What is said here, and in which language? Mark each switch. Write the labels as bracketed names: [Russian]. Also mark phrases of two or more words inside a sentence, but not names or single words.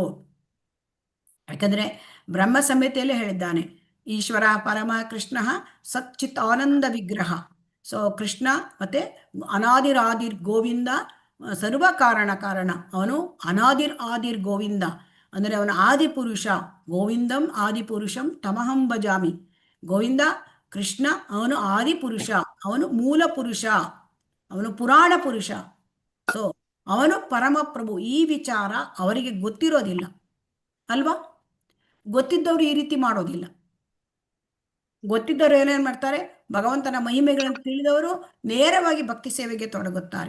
[Kannada] ಯಾಕಂದ್ರೆ ಬ್ರಹ್ಮ ಸಂಹಿತೆಯಲ್ಲೇ ಹೇಳಿದ್ದಾನೆ, [Sanskrit] ಈಶ್ವರ ಪರಮ ಕೃಷ್ಣ ಸಚ್ಚಿತ್ ಆನಂದ ವಿಗ್ರಹ. [Kannada] ಸೊ ಕೃಷ್ಣ ಮತ್ತೆ [Sanskrit] ಅನಾದಿರ್ ಗೋವಿಂದ, ಸರ್ವ ಕಾರಣ, [Kannada] ಅವನು [Sanskrit] ಅನಾದಿರ್ ಗೋವಿಂದ, [Kannada] ಅಂದರೆ ಅವನ ಆದಿಪುರುಷ. [Sanskrit] ಗೋವಿಂದಂ ಆದಿಪುರುಷಂ ತಮಹಂ ಭಜಾಮಿ. [Kannada] ಗೋವಿಂದ ಕೃಷ್ಣ ಅವನು ಆದಿಪುರುಷ, ಅವನು ಮೂಲ ಪುರುಷ, ಅವನು ಪುರಾಣ ಪುರುಷ. ಸೊ ಅವನು ಪರಮಪ್ರಭು. ಈ ವಿಚಾರ ಅವರಿಗೆ ಗೊತ್ತಿರೋದಿಲ್ಲ ಅಲ್ವಾ? ಗೊತ್ತಿದ್ದವರು ಈ ರೀತಿ ಮಾಡೋದಿಲ್ಲ. ಗೊತ್ತಿದ್ದವರು ಏನೇನು ಮಾಡ್ತಾರೆ, ಭಗವಂತನ ಮಹಿಮೆಗಳನ್ನು ತಿಳಿದವರು ನೇರವಾಗಿ ಭಕ್ತಿ ಸೇವೆಗೆ ತೊಡಗುತ್ತಾರೆ.